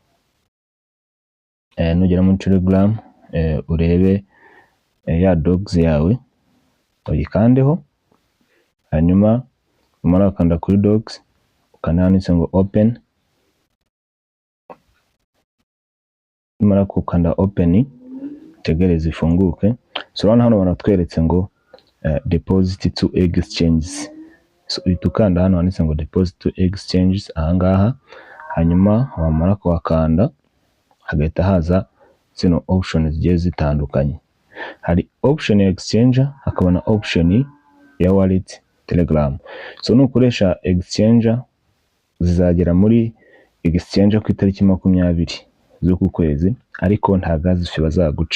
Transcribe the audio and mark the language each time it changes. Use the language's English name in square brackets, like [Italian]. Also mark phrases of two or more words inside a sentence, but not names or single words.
[Kinyarwanda] Nugera muri Telegram urebe ya dogs yawe uyikandeho, hanyuma umara kanda kuri dogs ukanda handitse ngo open. Umara kukanda open tegereza ifunguke. So hano baratweretse ngo [English] deposit to exchanges. [Kinyarwanda] So itukanda hano handitse ngo [English] deposit to exchanges [Kinyarwanda] ahangaha, hanyuma wamara kuwakanda hagahita haza zino options zigiye zitandukanye. Hari option ya exchanger, hakaba na option ya wallet Telegram. So nukoresha exchanger zizagera muri exchanger ku itariki 20 z'uku kwezi, ariko nta [English] gas fee [Kinyarwanda] bazaguca.